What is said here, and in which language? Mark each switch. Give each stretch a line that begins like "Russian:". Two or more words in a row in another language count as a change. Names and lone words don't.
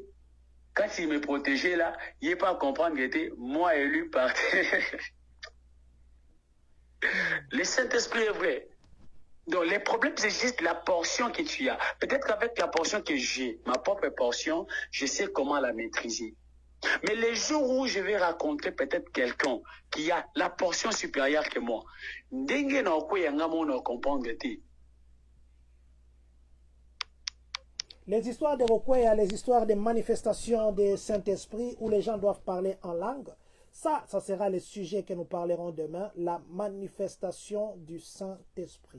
French: Quand il me protégeait là, il n'est pas à comprendre qu'il était moi et lui par Le Saint-Esprit est vrai. Donc, les problèmes, c'est juste la portion que tu as. Peut-être qu'avec la portion que j'ai, ma propre portion, je sais comment la maîtriser. Mais les jours où je vais rencontrer peut-être quelqu'un qui a la portion supérieure que moi,
Lingala: dengue na ko yanga mo na comprendre te.
French: Les histoires de Rokwea, les histoires des manifestations des Saint-Esprit où les gens doivent parler en langue, ça sera le sujet que nous parlerons demain, la manifestation du Saint-Esprit.